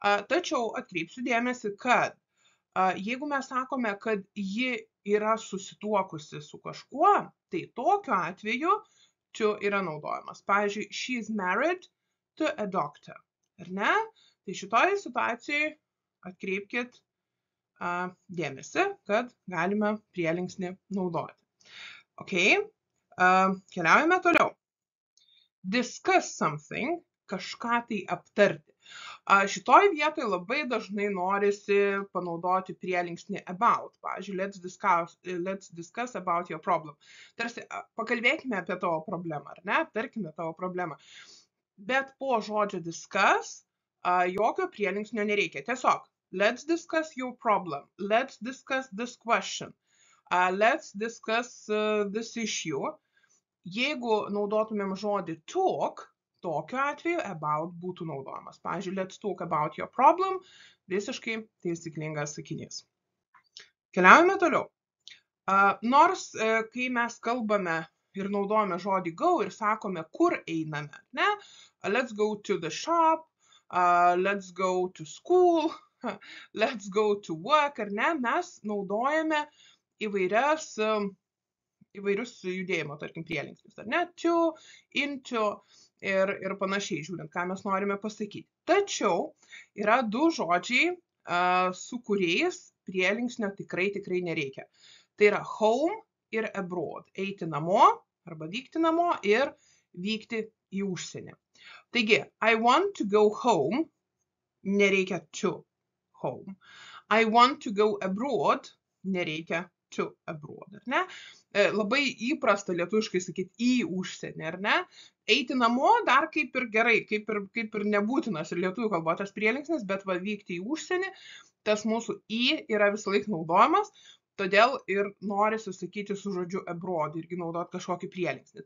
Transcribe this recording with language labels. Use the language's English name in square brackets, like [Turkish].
[Lithuanian] Tačiau atkreipsiu dėmesį, kad jeigu mes sakome, kad ji yra susituokusi su kažkuo, tai tokiu atveju to yra naudojamas. Pavyzdžiui, [English] she is married to a doctor, [Lithuanian] ar ne? Tai šitoje situacijoje atkreipkit dėmesį, kad galime prielinksnį naudoti. Ok, keliaujame toliau. [English] Discuss something, [Lithuanian] kažką tai aptarti. Šitoj vietoj labai dažnai norisi panaudoti prielinksnį about. Pavyzdžiui, [English] let's discuss about your problem. [Lithuanian] Tarsi, pakalbėkime apie tavo problemą, ar ne? Aptarkime tavo problemą. Bet po žodžio discuss jokio prielinksnio nereikia. [English] Tiesiog, let's discuss your problem. Let's discuss this question. Let's discuss this issue. [Lithuanian] Jeigu naudotumėm žodį talk, tokiu atveju about būtų naudojamas. Pavyzdžiui, [English] let's talk about your problem, [Lithuanian] visiškai taisyklingas sakinys. Keliaujame toliau. Nors, kai mes kalbame ir naudojame žodį go ir sakome, kur einame, ne? [English] Let's go to the shop, let's go to school, let's go to work, [Lithuanian] ar ne? Mes naudojame įvairius judėjimo, tarkim, prielinksnius, ar ne? To, into ir panašiai, žiūrint, ką mes norime pasakyti. Tačiau yra du žodžiai, su kuriais prielinksnio tikrai nereikia. Tai yra home ir abroad. Eiti namo arba vykti namo ir vykti į užsienį. Taigi, [English] I want to go home, [Lithuanian] nereikia [English] to home. I want to go abroad, [Lithuanian] nereikia [English] to abroad, [Lithuanian] ar ne? Labai įprasta lietuviškai sakyti į užsienį, ar ne? Eiti namo dar kaip ir gerai, kaip ir nebūtinas ir lietuvių kalboje tas prielinksnis, bet va vykti į užsienį, tas mūsų į yra visą laiką naudojamas, todėl ir norisi sakyti su žodžiu abroad, irgi naudoti kažkokį prielinksnį.